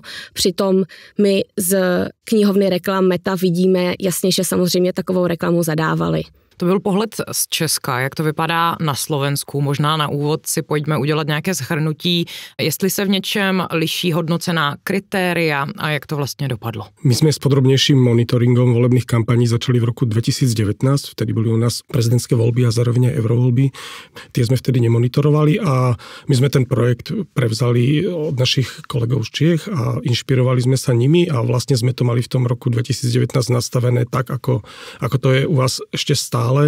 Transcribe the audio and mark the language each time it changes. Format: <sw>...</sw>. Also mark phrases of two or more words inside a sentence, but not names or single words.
<cs>Přitom my z knihovny reklam Meta vidíme jasně, že samozřejmě takovou reklamu zadávali. To byl pohled z Česka, jak to vypadá na Slovensku. Možná na úvod si pojďme udělat nějaké shrnutí, jestli se v něčem liší hodnocená kritéria a jak to vlastně dopadlo.</cs> <sk>My sme s podrobnejším monitoringom volebných kampaní začali v roku 2019, vtedy boli u nás prezidentské voľby a zároveň aj eurovoľby. Tie sme vtedy nemonitorovali a my sme ten projekt prevzali od našich kolegov z Čiech a inšpirovali sme sa nimi a vlastne sme to mali v tom roku 2019 nastavené tak, ako to je u vás ešte stále.</sk>